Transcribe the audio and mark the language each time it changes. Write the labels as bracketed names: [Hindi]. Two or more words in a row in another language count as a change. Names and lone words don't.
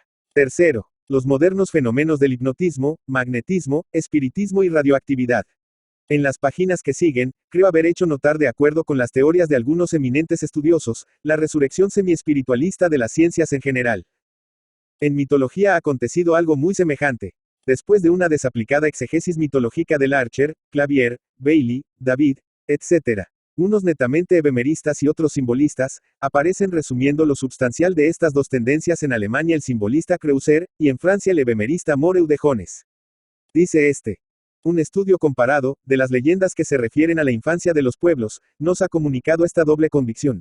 [Spanish] Tercero, los modernos fenómenos del hipnotismo, magnetismo, espiritismo y radioactividad. En las páginas que siguen, creo haber hecho notar, de acuerdo con las teorías de algunos eminentes estudiosos, la resurrección semi-espiritualista de las ciencias en general. En mitología ha acontecido algo muy semejante. Después de una desaplicada exegesis mitológica de Larcher, Clavier, Bailey, David, etc., unos netamente ebemeristas y otros simbolistas, aparecen resumiendo lo substancial de estas dos tendencias: en Alemania el simbolista Creuser, y en Francia el ebemerista Moreu de Jones. Dice este: un estudio comparado, de las leyendas que se refieren a la infancia de los pueblos, nos ha comunicado esta doble convicción.